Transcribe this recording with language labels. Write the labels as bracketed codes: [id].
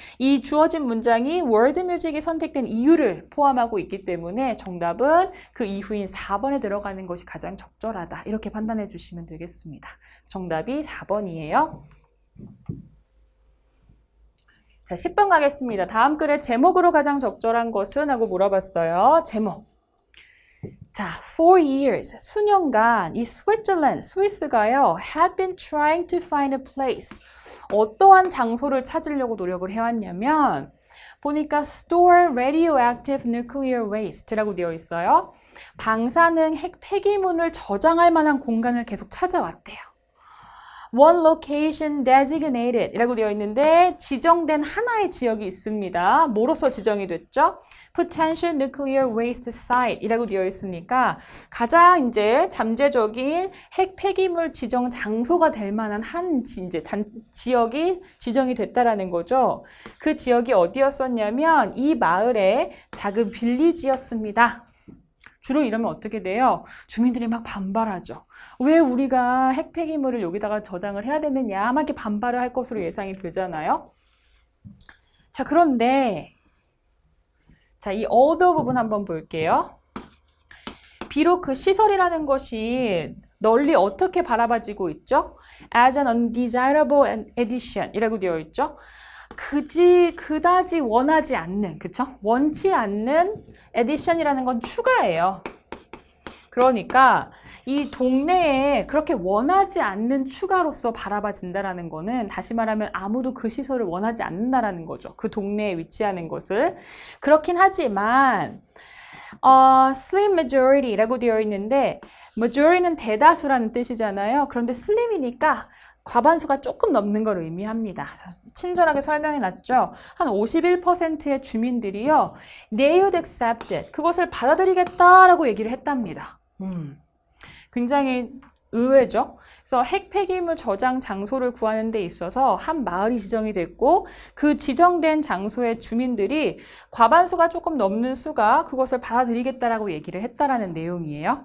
[ko] 이 주어진 문장이 월드 뮤직이 선택된 이유를 포함하고 있기 때문에 정답은 그 이후인 4번에 들어가는 것이 가장 적절하다. 이렇게 판단해 주시면 되겠습니다. 정답이 4번이에요. 자, 10번 가겠습니다. 다음 글의 제목으로 가장 적절한 것은? 하고 물어봤어요. 제목. [en] 자, for years, [ko] 수년간 이 [en] Switzerland, [ko] 스위스가요, [en] had been trying to find a place. [ko] 어떠한 장소를 찾으려고 노력을 해왔냐면, 보니까 [en] store radioactive nuclear waste [ko] 라고 되어 있어요. 방사능 핵 폐기물을 저장할 만한 공간을 계속 찾아왔대요. [en] One location designated [ko] 이라고 되어 있는데 지정된 하나의 지역이 있습니다. 뭐로서 지정이 됐죠? [en] Potential nuclear waste site [ko] 이라고 되어 있으니까 가장 이제 잠재적인 핵 폐기물 지정 장소가 될 만한 한 지역이 지정이 됐다라는 거죠. 그 지역이 어디였었냐면 이 마을의 작은 빌리지였습니다. 주로 이러면 어떻게 돼요? 주민들이 막 반발하죠. 왜 우리가 핵 폐기물을 여기다가 저장을 해야 되느냐? 막 이렇게 반발을 할 것으로 예상이 되잖아요. 자, 그런데 자, 이 although 부분 한번 볼게요. 비록 그 시설이라는 것이 널리 어떻게 바라봐지고 있죠? [en] As an undesirable addition [ko] 이라고 되어 있죠. 그다지 원하지 않는, 그쵸? 원치 않는 addition이라는 건 추가예요. 그러니까 이 동네에 그렇게 원하지 않는 추가로서 바라봐진다라는 거는 다시 말하면 아무도 그 시설을 원하지 않는다라는 거죠. 그 동네에 위치하는 것을. 그렇긴 하지만 slim majority라고 되어 있는데 majority는 대다수라는 뜻이잖아요. 그런데 slim이니까 과반수가 조금 넘는 걸 의미합니다. 친절하게 설명해 놨죠. 한 51%의 주민들이요, [en] they would accept it. [ko] 그것을 받아들이겠다라고 얘기를 했답니다. 굉장히 의외죠. 그래서 핵 폐기물 저장 장소를 구하는 데 있어서 한 마을이 지정이 됐고 그 지정된 장소의 주민들이 과반수가 조금 넘는 수가 그것을 받아들이겠다라고 얘기를 했다라는 내용이에요.